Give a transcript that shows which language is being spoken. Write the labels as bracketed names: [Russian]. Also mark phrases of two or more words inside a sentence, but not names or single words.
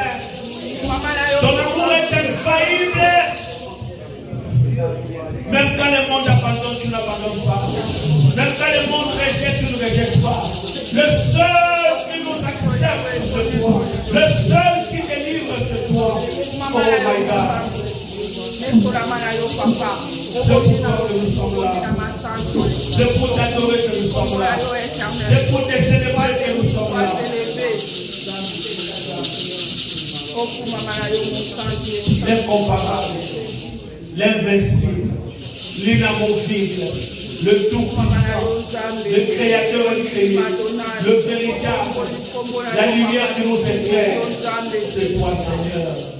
[French] Ton amour est infaillible. Même quand le monde abandonne, tu n'abandonnes pas. Même quand le monde rejette, tu ne rejettes pas. Le seul qui nous accepte, c'est toi. Le seul qui délivre, c'est toi. [English] Oh my God. [French] C'est pour toi que nous sommes là. C'est pour t'adorer que nous sommes là. C'est pour te célébrer que nous sommes là. L'incomparable, l'invincible, l'inamovible, le tout-puissant, le créateur incréé, le véritable, la lumière qui nous éclaire, c'est toi, Seigneur.